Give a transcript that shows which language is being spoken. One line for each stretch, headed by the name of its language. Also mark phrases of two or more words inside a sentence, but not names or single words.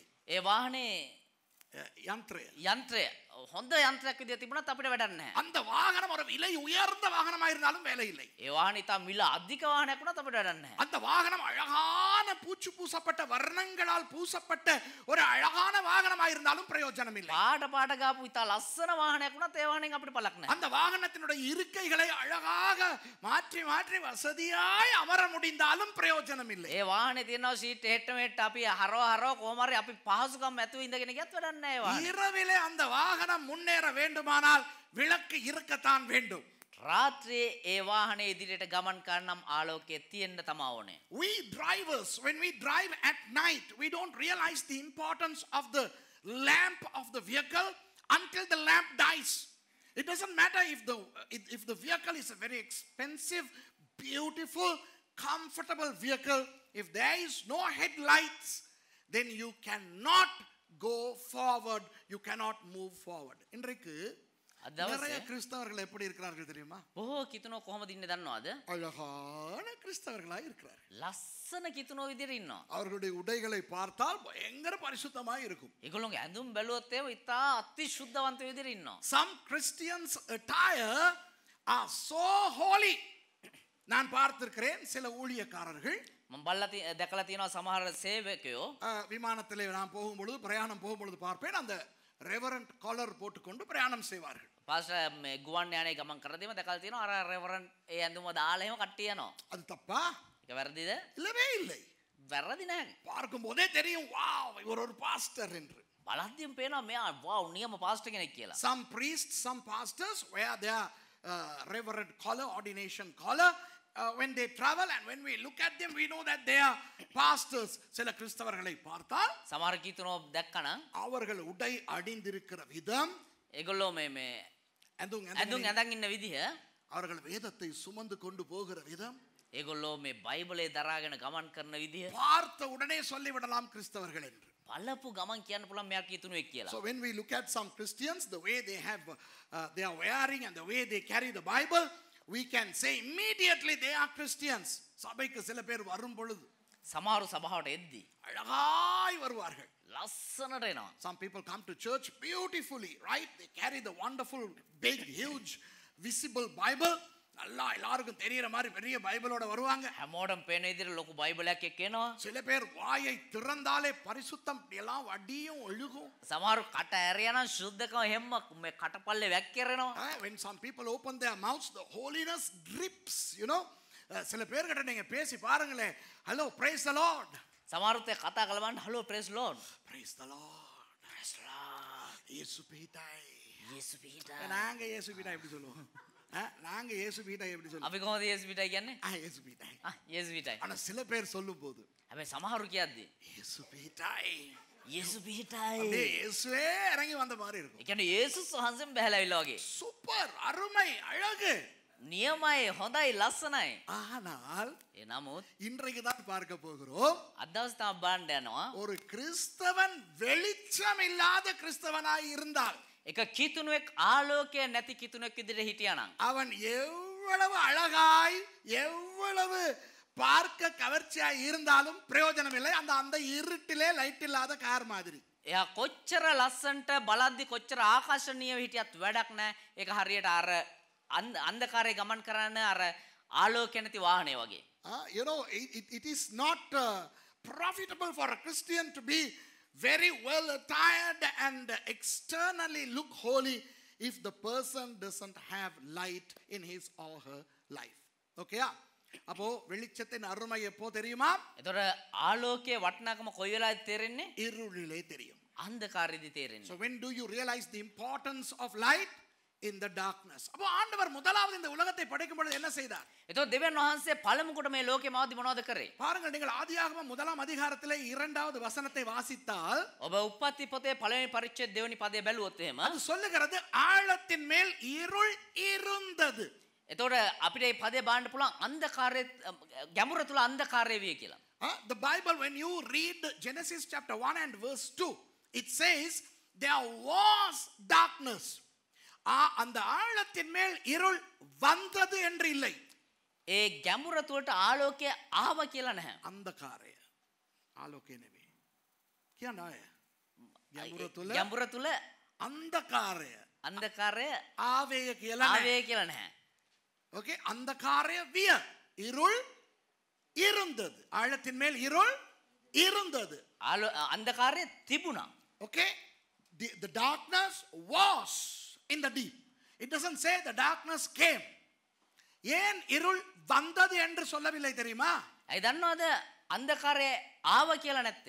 Sinhala: ඒ වාහනේ
Tamil: யந்திர
Sinhala: යන්ත්‍රය හොඳ යන්ත්‍රයක් විදියට තිබුණත් අපිට වැඩක් නැහැ.
Tamil: அந்த வாகனம் ஒரு விலை உயர்ந்த வாகனமாக இருந்தாலும் வேலை இல்லை.
Sinhala: ඒ වාහනේ තා මිල අධික වාහනයක් වුණත් අපිට වැඩක් නැහැ.
Tamil: அந்த வாகனம் அழகான பூச்சு பூசப்பட்ட வர்ணங்களால் பூசப்பட்ட ஒரு அழகான வாகனமாக இருந்தாலும் பிரயோஜனம் இல்லை.
Sinhala: පාට පාට ගාපු ඉතා ලස්සන වාහනයක් වුණත් ඒ වාහනෙන් අපිට පළක් නැහැ.
Tamil: அந்த வாகனத்தினுடைய இருக்கைகளை அழகாக மாற்றி மாற்றி வசதியாய் அமர முடிந்தாலும் பிரயோஜனம் இல்லை.
Sinhala: ඒ වාහනේ තියෙනවා සීට් හෙට්ට මෙට්ට අපි හරව කොහොම හරි අපි පහසුකම් ඇතුව ඉඳගෙන ගියත් වැඩක් නැහැ වාහනේ.
Tamil: இரவிலே அந்த வாகனம் முன்னேற வேண்டுமானால் விளக்கு இருக்கத்தான் வேண்டும்.
Sinhala: රාත්‍රියේ ඒ වාහනේ ඉදිරියට ගමන් කරනම් ආලෝකයේ තියෙන්න තමා ඕනේ.
English: We drivers, when we drive at night, we don't realize the importance of the lamp of the vehicle until the lamp dies. It doesn't matter if the vehicle is a very expensive, beautiful, comfortable vehicle. If there is no headlights, then you cannot go forward. You cannot move forward.
Tamil: இன்றைக்கு நிறைய கிறிஸ்தவர்கள் எப்படி இருக்கிறார்கள் தெரியுமா?
Sinhala: බොහෝ කිතුනෝ කොහොමද ඉන්නේ දන්නවද?
Tamil: அழகான கிறிஸ்தவர்களாய் இருக்கிறார்கள்.
Sinhala: ලස්සන කිතුනෝ විදිහට ඉන්නවා.
Tamil: அவர்களுடைய உடைகளை பார்த்தால் பயங்கர பரிசுத்தமாய் இருக்கும்.
Sinhala: ඒගොල්ලෝගේ ඇඳුම් බැලුවොත් ඒව ඉතා අති ශුද්ධවන්ත විදිහට ඉන්නවා.
English: Some Christians attire are so holy.
Tamil: நான் பார்த்திருக்கிறேன் சில ஊழியக்காரர்கள்
Sinhala: මම දැකලා තියෙනවා සමහර සේවකයෝ
Tamil: விமானத்திலே நான் போகும்பொழுது பிரயாணம் போகும்பொழுது பார்ப்பேன் அந்த
English: reverend collar
Tamil: போட்டுக்கொண்டு பிரயாணம் செய்வார்கள்.
Sinhala: පාස්ටර් මේ ගුවන් යානයේ ගමන් කරද්දීම දැකලා තියෙනවා අර රෙවරන්ට් ඒ ඇඳුම දාලා එහෙම කට්ටිය යනවා.
Tamil: அது தப்பா?
Sinhala: ඒක වැරදිද?
Tamil: இல்லவே இல்லை.
Sinhala: වැරදි නැහැ.
Tamil: பார்க்கும்போதே தெரியும் வாவ் இவர் ஒரு பாஸ்டர் என்று.
Sinhala: බලද්දීම පේනවා මෙයා වාව් නියම පාස්ටර් කෙනෙක් කියලා.
English: Some priests, some pastors wear their reverend collar, ordination collar. When they travel and when we look at them, we know that they are pastors.
Tamil: சில கிறிஸ்தவர்களை பார்த்தால்
Sinhala: සමහර කිතුනෝ දැක්කනම්
Tamil: அவர்கள் உடை அணிந்திருக்கிற விதம்
Sinhala: ඒගොල්ලෝ මේ ඇඳුම් ඇඳන් ඉන්න විදිහ
Tamil: அவர்கள் வேதத்தை சுமந்து கொண்டு போகிற விதம்
Sinhala: ඒගොල්ලෝ මේ බයිබලේ දරාගෙන ගමන් කරන විදිහ
Tamil: பார்த்த உடனே சொல்லிவிடலாம் கிறிஸ்தவர்கள் என்று.
Sinhala: බලපු ගමන් කියන්න පුළුවන් මෙයා කිතුනෙක් කියලා.
English: So when we look at some Christians, the way they have they are wearing and the way they carry the Bible, we can say immediately they are Christians.
Tamil: சபைக்கு சில பேர் வரும் பொழுது
Sinhala: සමහරු සභාවට එද්දී
Tamil: அழகாய் வருவார்கள்.
Sinhala: ලස්සනට එනවා.
English: Some people come to church beautifully, right? They carry the wonderful big huge visible Bible.
Tamil: நல்லா எல்லாருக்கும் தெரியற மாதிரி பெரிய பைபிளோட வருவாங்க.
Sinhala: හැමෝටම පේන විදිහට ලොකු බයිබලයක් එක්ක එනවා.
Tamil: சில பேர் வாயை திறந்தாலே பரிசுத்தம் எல்லாம் வடியும் ஒழுகும்.
Sinhala: සමහරු කට ඇරියනම් ශුද්ධකම හැම මේ කටපල්ලේ වැක්කිරෙනවා.
English: When some people open their mouths, the holiness drips, you know.
Tamil: சில பேர்கிட்ட நீங்க பேசி பாருங்களே,
English: hello, praise the Lord.
Sinhala: සමහරුත් කතා කළා බලන්න
English: hello, praise Lord. Praise the Lord. Praise the Lord.
Tamil: இயேசு பீட்டாய்.
Sinhala: යේසු පිහිටා.
Tamil: நாங்க இயேசு பீட்டாய் எப்படி சொல்லுவோம்? நாங்க இயேசு பீட்டாய் எப்படி சொல்லுவோம்?
Sinhala: අපි කොහොමද යේසු පිහිටා කියන්නේ?
Tamil: இயேசு பீட்டாய்.
Sinhala: යේසු පිහිටායි.
Tamil: ஆனா சில பேர் சொல்லும்போது
Sinhala: හැබැයි සමහරු කියද්දි
Tamil: இயேசு பீட்டாய்.
Sinhala: යේසු පිහිටායි.
Tamil: அப்படியே இயேசுவே இறங்கி வந்த மாதிரி இருக்கும்.
Sinhala: ඒ කියන්නේ යේසුස් වහන්සේම බහැලා ආවිල්ලා වගේ.
Tamil: சூப்பர், அருமை, அழகு.
Sinhala: නියමයි, හොඳයි, ලස්සනයි.
Tamil: ஆனால்
Sinhala: ඒ නමුත්
Tamil: இன்றைக்கு தான் பார்க்க போகிறோம்.
Sinhala: අද දවස් තමයි බලන්න යනවා.
Tamil: ஒரு கிறிஸ்தவன் வெளிச்சம் இல்லாத கிறிஸ்தவனாய் இருந்தால்
Sinhala: එක කිතුණුවෙක් ආලෝකය නැති කිතුණෙක් විදිහට හිටියානම්
Tamil: அவன் எவ்வளவு அழகாய் எவ்வளவு பார்க்க கவர்ச்சியாய் இருந்தாலும் பிரயோஜனம் இல்லை. அந்த அந்த இருட்டிலே லைட் இல்லாத கார் மாதிரி.
Sinhala: එයා කොච්චර ලස්සන්ට බලද්දි කොච්චර ආකර්ෂණීයව හිටියත් වැඩක් නැහැ. ඒක හරියට අර අන්ධකාරයේ ගමන් කරන අර ආලෝකය නැති වාහනේ වගේ.
English: You know, it is not profitable for a Christian to be very well attired and externally look holy if the person doesn't have light in his or her life. Okay?
Tamil: அப்போ வெளிச்சத்தின் அருமை எப்போ தெரியுமா?
Sinhala: එතකොට ආලෝකයේ වටිනාකම කොයි වෙලාවද තේරෙන්නේ?
Tamil: இருளிலே தெரியும்.
Sinhala: අන්ධකාරයේදී තේරෙන්නේ.
English: So when do you realize the importance of light? In the darkness.
Tamil: அப்போ ஆண்டவர் முதலாவது இந்த உலகத்தை படைக்கும் பொழுது என்ன செய்தார்?
Sinhala: එතකොට දෙවියන් වහන්සේ පළමු කොට මේ ලෝකෙ මාවදී මොනවද කරේ?
Tamil: பாருங்கள், நீங்கள் ஆதியாகமம் முதலாம் அதிகாரத்திலே இரண்டாவது வசனத்தை வாசித்தால்
Sinhala: ඔබ උප්පත්ති පොතේ පළවෙනි පරිච්ඡේද දෙවෙනි පදේ බැලුවොත් එහෙම
Tamil: அது சொல்லுகிறது ஆழத்தின் மேல் இருள் இருந்தது.
Sinhala: එතකොට අපිට මේ පදේ බලන්න පුළුවන් අන්ධකාරයේ ගැඹුර තුල අන්ධකාරය විය කියලා.
English: The Bible, when you read Genesis chapter 1 and verse 2, it says there was darkness.
Tamil: அந்த ஆழத்தின் மேல் இருள் வந்தது என்று இல்லை.
Sinhala: ඒ ගැඹුර තුලට ආලෝකය ආව කියලා නැහැ. අන්ධකාරය ආලෝකය නෙවෙයි. කියන්නේ ගැඹුර තුල අන්ධකාරය ආවේ කියලා නැහැ.
Tamil: ஓகே,
Sinhala: අන්ධකාරය විය
Tamil: இருள் இருந்தது. ஆழத்தின் மேல் இருள் இருந்தது.
Sinhala: අන්ධකාරය තිබුණා.
English: ஓகே, the darkness was in the deep. It doesn't say the darkness came.
Tamil: ஏன் இருள் வந்தது என்று சொல்லவில்லை தெரியுமா?
Sinhala: ஐ දන්නවද අන්ධකාරය ආව කියලා නැත්තේ?